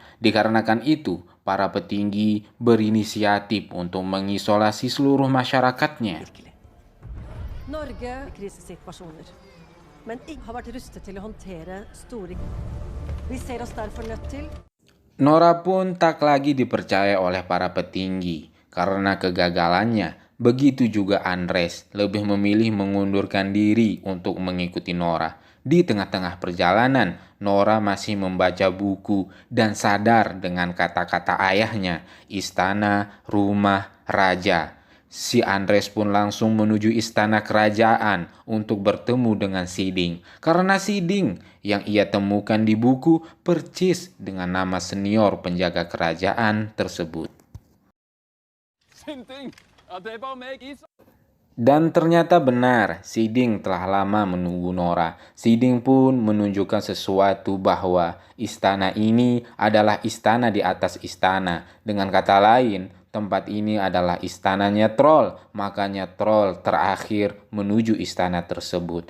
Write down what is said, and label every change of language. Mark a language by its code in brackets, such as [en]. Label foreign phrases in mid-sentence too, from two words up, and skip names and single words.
[id] Dikarenakan itu, para petinggi berinisiatif untuk mengisolasi seluruh masyarakatnya. [no] Norge krisesituasjoner, men ikke har vært rustet til å håndtere store. Vi ser oss derfor nødt til. [id] Nora pun tak lagi dipercaya oleh para petinggi karena kegagalannya. Begitu juga Andres lebih memilih mengundurkan diri untuk mengikuti Nora. Di tengah-tengah perjalanan, Nora masih membaca buku dan sadar dengan kata-kata ayahnya, istana, rumah, raja. Si Andres pun langsung menuju istana kerajaan untuk bertemu dengan Siding. Karena Siding yang ia temukan di buku percis dengan nama senior penjaga kerajaan tersebut. Sinting! [no] Ja, det var meg, [id] Isa. Dan ternyata benar, Siding telah lama menunggu Nora. Siding pun menunjukkan sesuatu bahwa istana ini adalah istana di atas istana. Dengan kata lain, tempat ini adalah istananya troll, makanya troll terakhir menuju istana tersebut.